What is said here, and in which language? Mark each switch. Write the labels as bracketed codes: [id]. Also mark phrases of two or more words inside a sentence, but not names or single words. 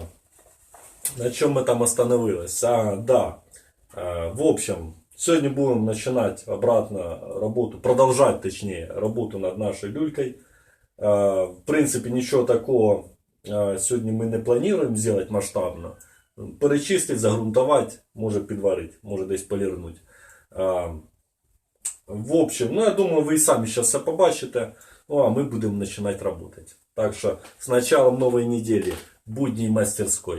[ru] На чем мы там остановились? Да. В общем, сегодня будем начинать обратно работу, продолжать точнее, работу над нашей люлькой. В принципе, ничего такого сегодня мы не планируем сделать масштабно. Перечистить, загрунтовать, [uk] може підварити, може десь полірнути. [ru] В общем, ну я думаю, [uk] ви і самі зараз все побачите. Ну а ми будемо починати працювати. Так що з началом нової неділі будній мастерської.